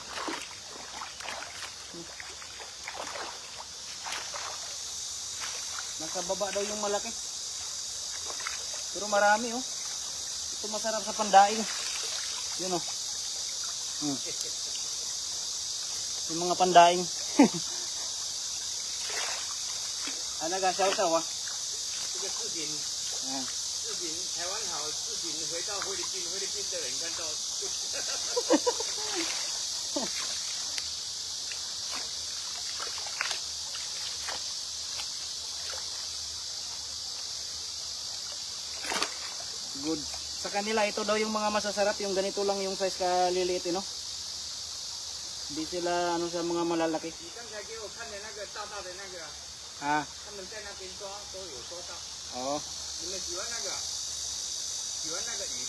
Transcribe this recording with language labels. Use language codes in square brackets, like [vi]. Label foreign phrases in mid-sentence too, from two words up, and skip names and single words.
[tl] Nasa baba daw yung malaki. Pero marami, oh. Ito masarap sa pandaing. Yun, oh. Yung mga pandaing. Ano ka saw-saw ah? [zh] 这个视频 [tl] Ayan. [zh] 视频台湾好，视频回到菲律宾，菲律宾的人看到。 [en] Good. [tl] Sa kanila ito daw yung mga masasarap, yung ganito lang yung size kaliliit, no? Hindi sila ano sa mga malalaki. [zh] 你刚才给我看的那个大大的那个啊， Ah, 他们在那边抓都有抓到。 [tl] oo. [zh] 你们喜欢那个？喜欢那个鱼？